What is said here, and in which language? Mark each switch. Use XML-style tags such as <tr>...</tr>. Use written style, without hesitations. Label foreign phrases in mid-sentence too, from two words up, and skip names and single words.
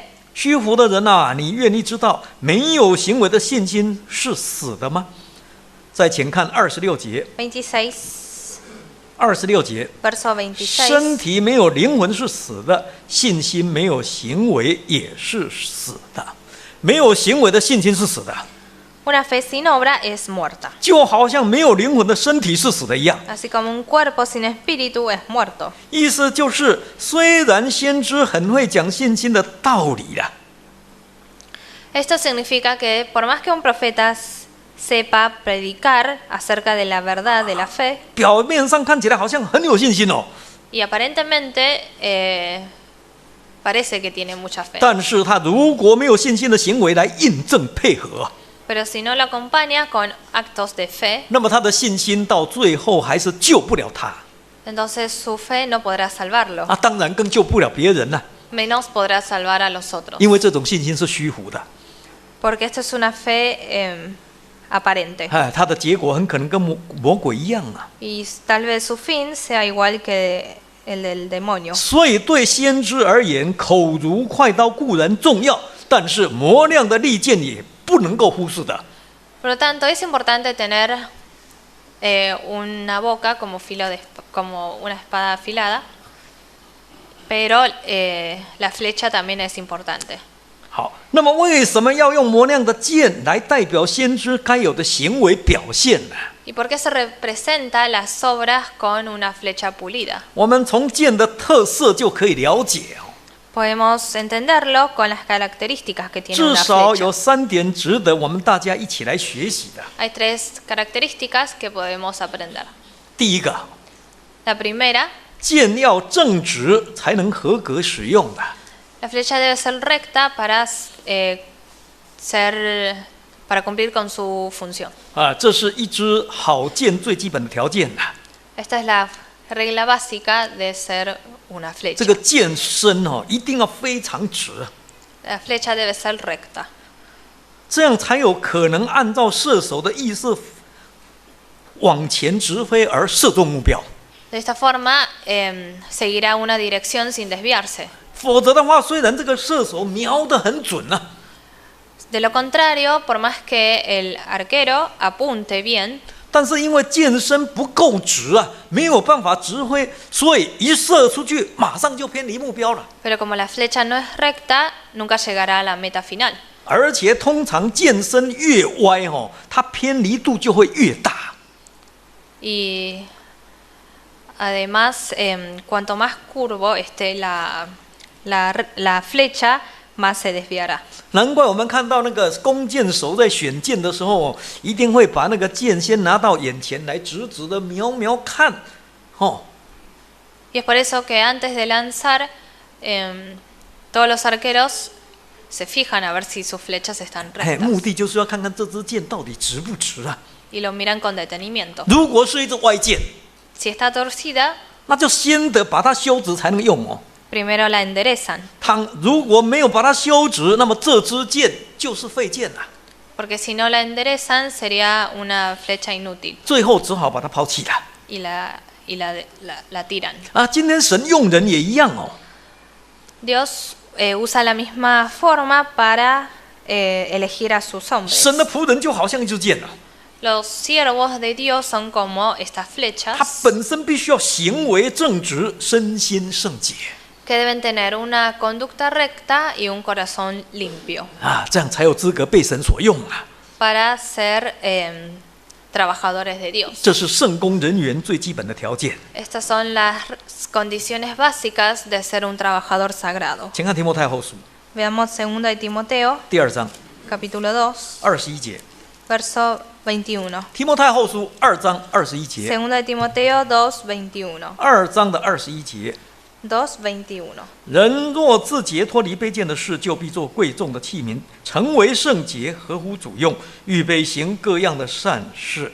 <zh>虚浮的人啊，你愿意知道没有行为的信心是死的吗？再请看26节， 26. 26节，</zh> <es>Verso</es> <zh>身</zh> <es>26.</es> <zh>体没有灵魂是死的，信心没有行为也是死的。没有行为的信心是死的，</zh> <es>Una fe sin obra es muerta.</es> <zh>就好像没有灵魂的身体是死的一样。</zh> <es>Así como un cuerpo sin espíritu es muerto.</es> <zh>意思就是，虽然先知很会讲信心的道理啦，</zh> <es>Esto significa que por más que un profeta sepa predicar acerca de la verdad de la fe,</es> <zh>表面上看起来好像很有信心哦，</zh> <es>y aparentemente parece que tiene mucha fe,</es> <zh>但是他如果没有信心的行为来印证配合，</zh> <es>pero si no lo acompaña con actos de fe,</es> <zh>那么他的信心到最后还是救不了他</zh> <es>entonces su fe no podrá salvarlo,</es> <zh>啊，当然更救不了别人了，</zh> <es>menos podrá salvar a los otros,</es> <zh>因为这种信心是虚浮的，</zh> <es>porque esto es una fe aparente,</es> <zh>哎，他的结果很可能跟魔鬼一样啊。</zh> <es>y tal vez su fin sea igual que el del demonio.</es> <zh>所以对先知而言，口如快刀固然重要，但是磨亮的利剑也不能够忽视的。</zh> <es>Por lo tanto, es importante tener una boca como como una espada afilada, pero la flecha también es importante.</es> <zh>好，那么为什么要用磨亮的剑来代表先知该有的行为表现呢？</zh> <es>¿Y por qué se representa las obras con una flecha pulida?</es> <zh>我们从剑的特色就可以了解哦，</zh> <es>Podemos entenderlo con las características que tiene</es> <zh>至</zh> <es>una</es> <zh>少有</zh> <es>flecha.</es> <zh>3点值得我们大家一起来学习的。</zh> <es>Hay 3 características que podemos aprender.</es> <zh>第一个，</zh> <es>La primera,</es> <zh>剑要正直才能合格使用的。</zh> <es>la flecha debe ser recta para cumplir con su función.</es> <zh>啊，这是一支好剑最基本的条件呐。</zh> <es>Esta es la regla básica de ser una</es> <zh>这</zh> <es>flecha.</es> <zh>个剑身哦，一定要非常直，</zh> <es>La flecha debe ser recta.</es> <zh>这样才有可能按照射手的意思往前直飞而射中目标。</zh> <es>De esta forma, seguirá una dirección sin desviarse.</es> <zh>否则的话，虽然这个射手瞄得很准啊，</zh> <es>De lo contrario, por más que el arquero apunte bien,</es> <zh>但是因为剑身不够直啊，没有办法直挥，所以一射出去马上就偏离目标了。</zh> <es>pero como la flecha no es recta, nunca llegará a la meta final.</es> <zh>而且通常剑身越歪哦，它偏离度就会越大。</zh> <es>Y además, cuanto más curvo esté la flecha, más se desviará.</es> <zh>难怪我们看到那个弓箭手在选箭的时候，一定会把那个箭先拿到眼前来，直直的瞄瞄看，哦。</zh> <es>Y es por eso que antes de lanzar, todos los arqueros se fijan a ver si sus flechas están</es> <zh>哎，目</zh> <es>rectas</es> <zh>的就是要看看这支箭到底直不直啊。</zh> <es>y lo miran con detenimiento.</es> <zh>如果是一支歪箭，</zh> <es>Si está torcida,</es> <zh>那就先得把它修直才能用哦。</zh> <es>primero la enderezan,</es> <zh>它如果没有把它修直，那么这支箭就是废箭了，</zh> <es>porque si no la enderezan sería una flecha inútil</es> <zh>最后只好把它抛弃了。</zh> <es>y la tiran.</es> <zh>啊，今天神用人也一样哦。</zh> <es>Dios usa la misma forma para elegir a sus hombres.</es> <zh>神的仆人就好像一支箭啊，</zh> <es>Los siervos de Dios son como estas</es> <zh>他</zh> <es>flechas</es> <zh>本身必须要行为正直，身心圣洁</zh> <es>que deben tener una conducta recta y un corazón limpio</es> <zh>啊，这样才有资格被神所用啊。</zh> <es>para ser trabajadores de Dios.</es> <zh>这是圣工人员最基本的条件。</zh> <es>Estas son las condiciones básicas de ser un trabajador sagrado.</es> <zh>请看提摩太后书</zh> <es>Veamos 2 de Timoteo,</es> <zh>第2章，</zh> <es>capítulo 2,</es> <zh>21节，</zh> <es>verso 21.</es> <zh>提摩太后书2章21节，</zh> <es>Segunda de Timoteo 2:21.</es> <zh>2 章的21节。</zh> <es>2:21.</es> <zh>人若自洁脱离卑贱的事，就必做贵重的器皿，成为圣洁，合乎主用，预备行各样的善事。</zh>